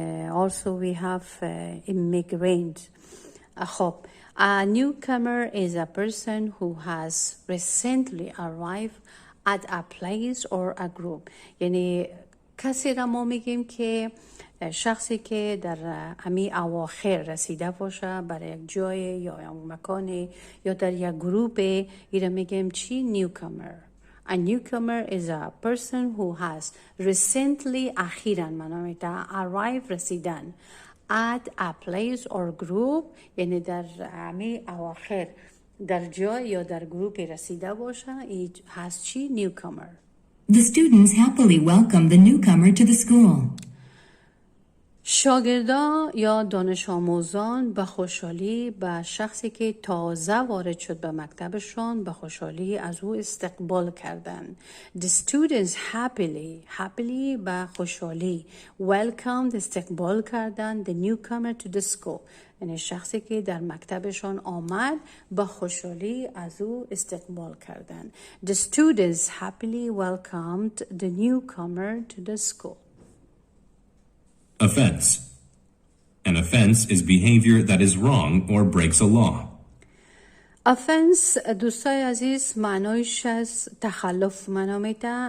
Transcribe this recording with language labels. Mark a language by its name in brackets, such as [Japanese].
[English] Also we have immigrant. خب a newcomer is a person who has recently arrived at a place or a group. [Persian] یعنی کسی را ما میگیم که شخصی که در امی اواخر رسیده باشه برای یک جای یا یک مکان یا در یک گروپ، ایره میگیم چی؟ newcomer. [English] A newcomer is a person who has recently [Persian] اخیراً منامیتا [English] arrive [Persian] رسیدن [English] at a place or group، [Persian] یعنی در امی اواخر در جای یا در گروپ رسیده باشه. ای هست چی؟ newcomer. [English] The students happily welcomed the newcomer to the school. [Persian] شاگردان یا دانش آموزان به خوشحالی به شخصی که تازه وارد شد به مکتبشان به خوشحالی از او استقبال کردند. [English] The students happily [Persian] به خوشحالی [English] welcomed [Persian] استقبال کردند [English] the newcomer to the school، [Persian] یعنی شخصی که در مکتبشان آمد به خوشحالی از او استقبال کردند. [English] The students happily welcomed the newcomer to the school. Offense. An offense is behavior that is wrong or breaks a law. [Persian] Offense دوستای عزیز معنایش از تخلف منامیده.